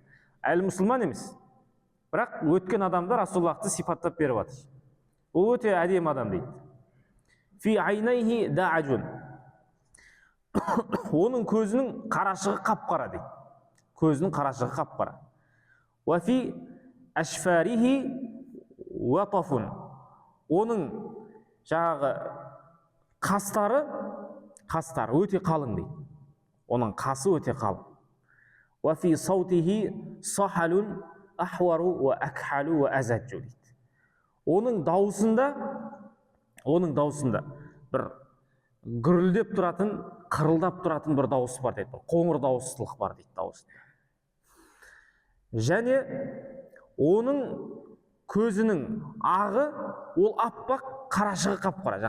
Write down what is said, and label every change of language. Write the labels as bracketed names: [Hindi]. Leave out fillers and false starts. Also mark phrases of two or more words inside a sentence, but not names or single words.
[Kazakh] Әлі мұсылман емес, бірақ өткен адамдар Расулаллахты сипаттап беріп жатыр. Ол өте әдемі адам дейді. [Arabic] في عينيه دعج. [Kazakh] Оның көзінің қарашығы қап-қара дейді. Көзінің қарашығы қап-қара. [Arabic] وفي أشفاره وطف. [Kazakh] Оның жаңағы қастары өте қалың дейді. Оның қасы өте қалың. [Arabic] وفي صوته صحل أحور وأكحل وأزج дейді. [Kazakh] Оның даусында бір гүрілдеп тұратын, қырылдап тұратын бір дауыс бар дейді. Қоңыр дауыстылық бар дейді дауысында. Және оның көзінің ағы ол аппақ, қарашығы қап-қара.